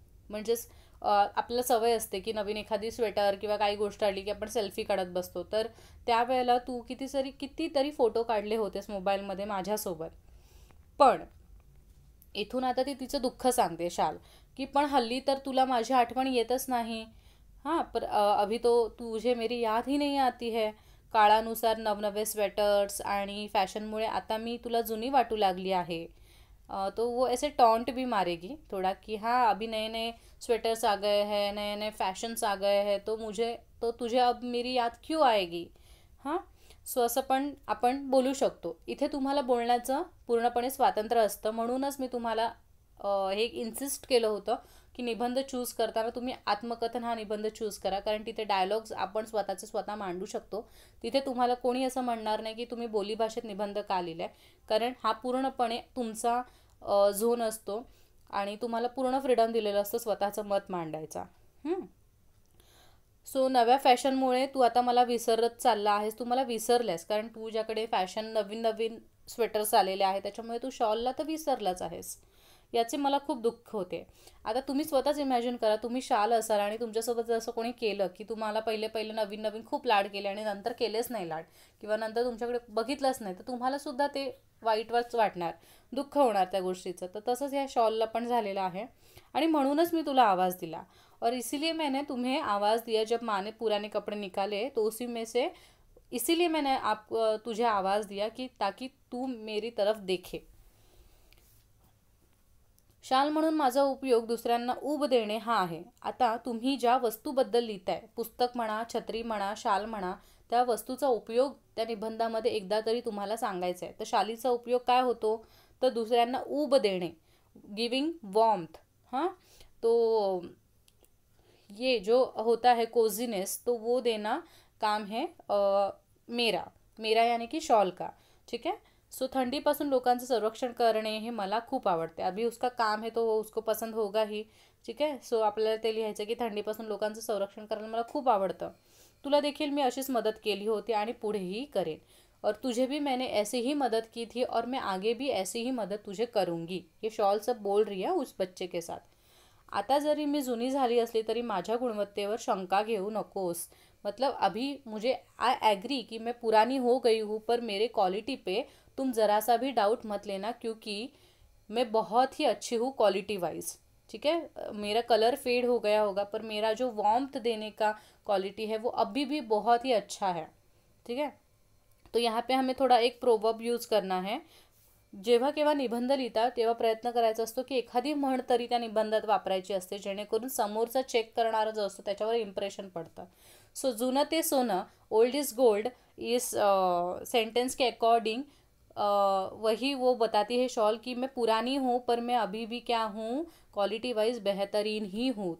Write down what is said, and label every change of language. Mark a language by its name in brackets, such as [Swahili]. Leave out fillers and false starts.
[Marathi] म्हणजेच आपल्याला सवय असते की नवीन एखादी स्वेटर किंवा काही गोष्ट आली की आपण सेल्फी काढत बसतो. तर त्यावेळेला तू कितीतरी फोटो काढले होतेस मोबाईलमध्ये माझ्यासोबत. पण इथून आता ती तिचं दुःख सांगते शाल, की पण हल्ली तर तुला माझी आठवण येतच नाही. [Hindi] हां, पर अभी तो तुझे मेरी याद ही नहीं आती है. [Marathi] काळानुसार नवनवे स्वेटर्स आणि फॅशनमुळे आता मी तुला जुनी वाटू लागली आहे. [Hindi] तो वो ऐसे टॉन्ट भी मारेगी थोड़ा कि हाँ अभी नए नए स्वेटर्स आ गए हैं, नए नए फॅशन्स आ गए हैं, तो तुझे अब मेरी याद क्यों आएगी. [Marathi] हां, सो असं पण आपण बोलू शकतो. इथे तुम्हाला बोलण्याचं पूर्णपणे स्वातंत्र्य असतं. म्हणूनच मी तुम्हाला हे इन्सिस्ट केलं होतं की निबंध चूज करताना तुम्ही आत्मकथन हा निबंध चूज करा, कारण तिथे डायलॉग्स आपण स्वतः मांडू शकतो. तिथे तुम्हाला कोणी असं म्हणणार नाही की तुम्ही बोलीभाषेत निबंध का लिहिलाय, कारण हा पूर्णपणे तुमचा झोन असतो आणि तुम्हाला पूर्ण फ्रीडम दिलेलं असतं स्वतःचं मत मांडायचा. सो नव्या फॅशनमुळे तू आता मला विसरत चालला आहेस, तू मला विसरल्यास, कारण तुझ्याकडे फॅशन नवीन नवीन स्वेटर्स आलेले आहे त्याच्यामुळे तू शॉलला तर विसरलाच आहेस. याचे मला खूप दुःख होते. आता तुम्ही स्वतःच इमॅजिन करा, तुम्ही शाल असाल आणि तुमच्यासोबत जर असं कोणी केलं की तुम्हाला पहिले नवीन नवीन खूप लाड केले आणि नंतर केलेच नाही लाड, किंवा नंतर तुमच्याकडे बघितलंच नाही, तर तुम्हाला सुद्धा ते वाईटच वाटणार, दुःख होणार त्या गोष्टीचं. तर तसंच ह्या शॉलला पण झालेलं आहे. आणि म्हणूनच मी तुला आवाज़ दिला, [Hindi] और इसीलिए मैंने तुम्हें आवाज़ दिया जब माँ ने पुराने कपड़े निकाले, तो उसी में से इसीलिए मैंने तुझे आवाज़ दिया कि ताकि तू मेरी तरफ देखे. [Marathi] शाल म्हणून माझा उपयोग दुसऱ्यांना ऊब देणे हा आहे. आता तुम्ही ज्या वस्तूबद्दल लिहिताय, पुस्तक म्हणा, छत्री म्हणा, शाल म्हणा, त्या वस्तूचा उपयोग त्या निबंधामध्ये एकदा तरी तुम्हाला सांगायचा आहे. तर शालीचा उपयोग काय होतो, तर दुसऱ्यांना ऊब देणे, [English] Giving warmth. [Hindi] हाँ, तो ये जो होता है कोजीनेस, तो वो देना काम है मेरा यानी कि शॉल का. ठीक है. [Marathi] सो थंडीपासून लोकांचं संरक्षण करणे हे मला खूप आवडते. [Hindi] अभी उसका काम है तो उसको पसंद होगा ही. [Marathi] ठीक आहे. सो आपल्याला ते लिहायचं की थंडीपासून लोकांचं संरक्षण करायला मला खूप आवडतं. तुला देखील मी अशीच मदत केली होती आणि पुढेही करेन, [Hindi] और तुझे भी मैंने ऐसे ही मदद की थी और मैं आगे भी ऐसी ही मदत तुझे करूँगी. ये शॉल सब बोल रही है उस बच्चे के साथ. [Marathi] आता जरी मी जुनी झाली असली तरी माझ्या गुणवत्तेवर शंका घेऊ नकोस. [Hindi] मतलब अभी मुझे [English] I agree [Hindi] कि मैं पुरानी हो गई हूँ, पर मेरे क्वालिटी पे तुम ज़रा सा भी डाउट मत लेना, क्योंकि मैं बहुत ही अच्छी हूँ क्वालिटी वाइज. ठीक है, मेरा कलर फेड हो गया होगा पर मेरा जो वार्मथ देने का क्वालिटी है वो अभी भी बहुत ही अच्छा है. ठीक है, तो यहाँ पे हमें थोड़ा एक प्रोवर्ब यूज करना है. [Marathi] जेव्हा केव्हा निबंध लिहिता तेव्हा प्रयत्न करायचा असतो की एखादी म्हण तरी त्या निबंधात वापरायची असते, जेणेकरून समोरचा चेक करणारा जो असतो त्याच्यावर इम्प्रेशन पडतं. [Hindi] सो [Marathi] जुनं ते सोनं, [English] old is gold, [Hindi] इस सेंटेंस के अकॉर्डिंग वही वो बताती है शॉल कि मैं पुरानी हूँ पर मैं अभी भी क्या हूँ, क्वालिटी वाइज बेहतरीन ही हूँ.